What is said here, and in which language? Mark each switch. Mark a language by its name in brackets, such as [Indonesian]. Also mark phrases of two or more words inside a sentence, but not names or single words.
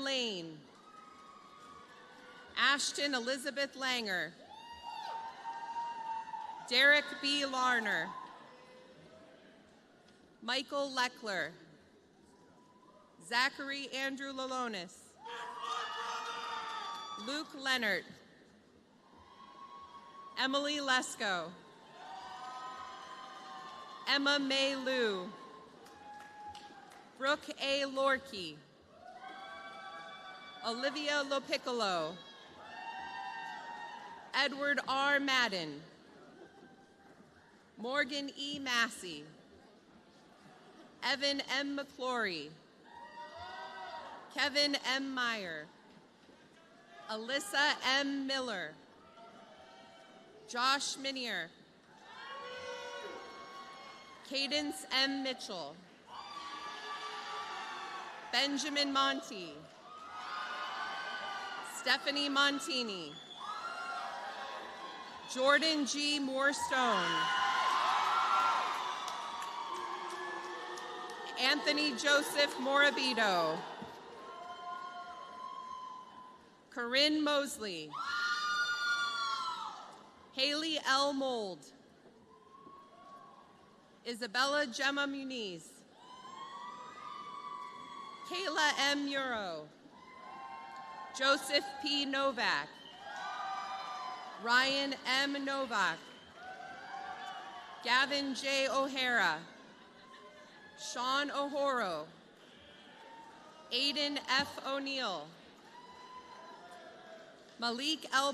[English] Lane, Ashton Elizabeth Langer, Derek B. Larner, Michael Leckler, Zachary Andrew Lalonis, Luke Leonard, Emily Lesko, Emma May Liu, Brooke A. Lorkey, Olivia Lopiccolo, Edward R. Madden, Morgan E. Massey, Evan M. McClory, Kevin M. Meyer, Alyssa M. Miller, Josh Minier, Cadence M. Mitchell, Benjamin Monti, Stephanie Montini, Jordan G. Moorstone, Anthony Joseph Morabito, Corinne Mosley, Haley L. Mold, Isabella Gemma Muniz, Kayla M. Muro, Joseph P. Novak, Ryan M. Novak, Gavin J. O'Hara, Sean O'Horo, Aiden F. O'Neill, Malik L.